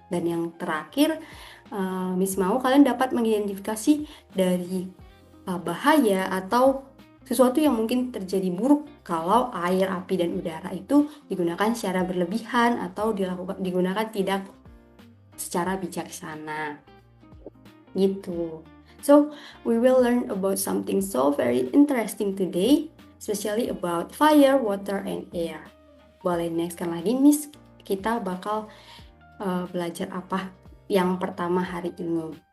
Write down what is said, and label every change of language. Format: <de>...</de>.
<id>Dan yang terakhir, Miss mau kalian dapat mengidentifikasi dari bahaya atau sesuatu yang mungkin terjadi buruk kalau air, api, dan udara itu digunakan secara berlebihan atau digunakan tidak secara bijaksana. Gitu.</id> <en>So we will learn about something so very interesting today, especially about fire, water, and air.</en> <id>Boleh nextkan lagi, Miss? Kita bakal belajar apa yang pertama hari ini?</id>